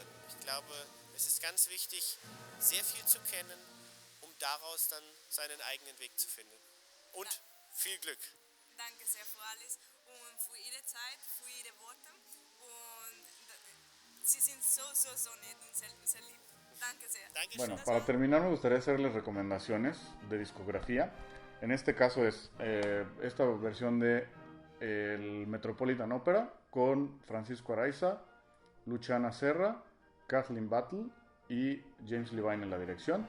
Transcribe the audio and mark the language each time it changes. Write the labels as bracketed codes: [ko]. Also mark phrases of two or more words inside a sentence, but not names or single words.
[de] Ich glaube, es ist ganz wichtig, sehr viel zu kennen, um daraus dann seinen eigenen Weg zu finden. Und viel Glück. Danke sehr für alles und für Ihre Zeit, für Ihre Worte. Und Sie sind so nett und sehr lieb. Danke sehr. [es] Bueno, para terminar me gustaría hacerles recomendaciones de discografía. En este caso es esta versión de el Metropolitan Opera con Francisco Araiza, Luciana Serra, Kathleen Battle y James Levine en la dirección.